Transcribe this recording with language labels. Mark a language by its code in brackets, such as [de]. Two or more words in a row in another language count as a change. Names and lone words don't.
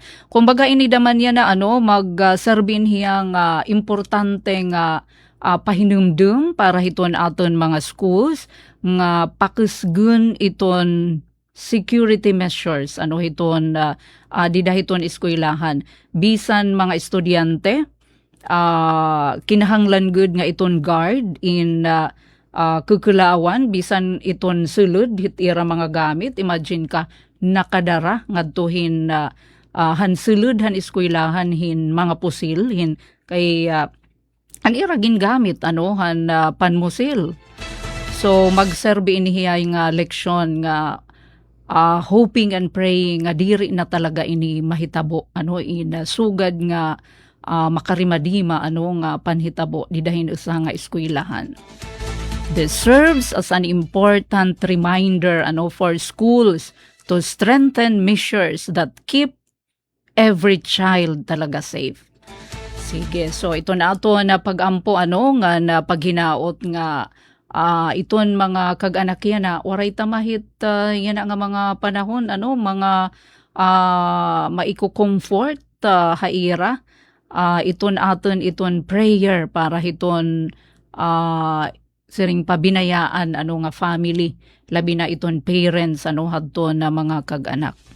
[war] Kumbaga ini daman niya na magserbin hiyang importante nga pahinumdum para hiton aton mga schools nga pakisgun iton [en] security measures [war] hiton didahiton eskwelahan bisan mga estudyante kinahanglan gud nga iton guard in kukulawan bisan iton sulod hit ira mga gamit. Imagine ka nakadara ngadtuhin han sulod han eskwelahan hin mga pusil hin kay ang ira gingamit han panmusil. So magserbi inihiyay nga leksyon nga [en] hoping and praying [war] nga diri na talaga ini mahitabo sugad nga makarimadima nga panhitabo didahin usa nga eskwelahan. [en] This serves as an important reminder for schools to strengthen measures that keep every child talaga safe. [war] Sige, so ito na ato na pagampo nga na paghinaot nga iton mga kag-anak yan na waray tamahit yan nga mga panahon mga maiko-comfort haira iton aton iton prayer para hiton siring pabinayaan nga family labi na iton parents hadto na mga kag-anak.